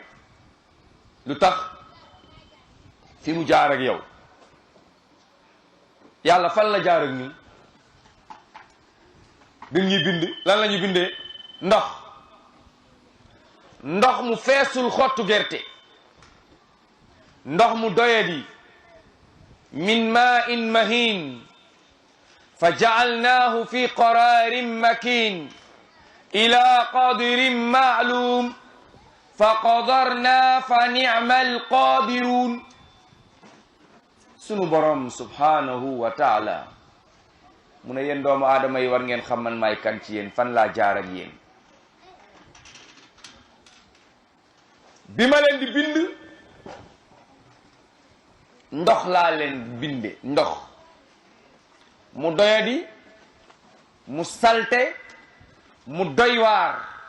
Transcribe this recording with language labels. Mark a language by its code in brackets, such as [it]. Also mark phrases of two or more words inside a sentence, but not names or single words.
[wo] lu tax fi mu jaar ak yow yàlla fan la jaar ak ñun bi ñuy bind lan la ñu bindee ndox mu feesul xottu gerte ndox mu doyadi [ar] من ماء مهين فجعلناه في قرار مكين إلى قدر معلوم فقدرنا فنعم القادرون. [wo] sunu borom [ar] سبحانه وتعالى [wo] mu ne yéen doomu aadama yi war ngeen xam man maay kan ci yéen fan laa jaar ak yéen. bi ma leen di bind ndox laa leen binde ndox mu doyadi mu salte mu doy waar.